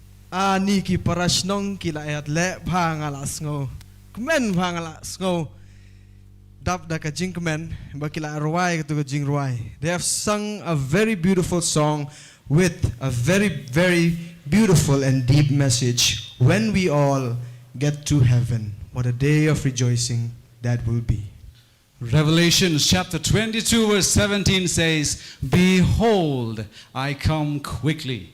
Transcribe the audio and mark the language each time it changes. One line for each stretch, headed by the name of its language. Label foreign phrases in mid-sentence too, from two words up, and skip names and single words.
Khasi: Niki parashnong kila ayat le bhangala sngo. Kmen bhangala sngo. Dap da ka jing kmen bakila ruai to jing ruai.
English: They have sung a very beautiful song with a very, very beautiful and deep message. When we all get to heaven, what a day of rejoicing that will be. Revelation chapter 22 verse 17 says, "Behold, I come quickly."